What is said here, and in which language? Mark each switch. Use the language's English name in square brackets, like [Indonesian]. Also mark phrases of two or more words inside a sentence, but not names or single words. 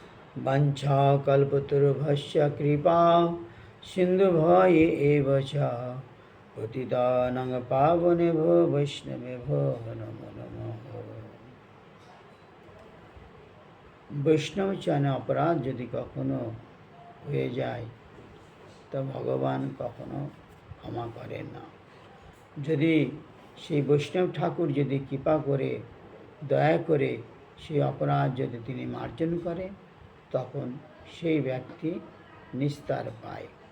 [Sanskrit] वंशाकल्पतरुभ्यश्च कृपा सिन्धुभ्य एव च पतितानां पावनेभ्यो वैष्णवेभ्यो नमो नमः। [Bangla] বৈষ্ণব চরণে অপরাধ যদি কখনো হয়ে যায় তা ভগবান কখনো ক্ষমা করেন না। যদি সেই বৈষ্ণব ঠাকুর যদি কৃপা করে দয়া করে সেই অপরাধ যদি তিনি মার্জন করে তখন সেই ব্যক্তি নিস্তার পায়।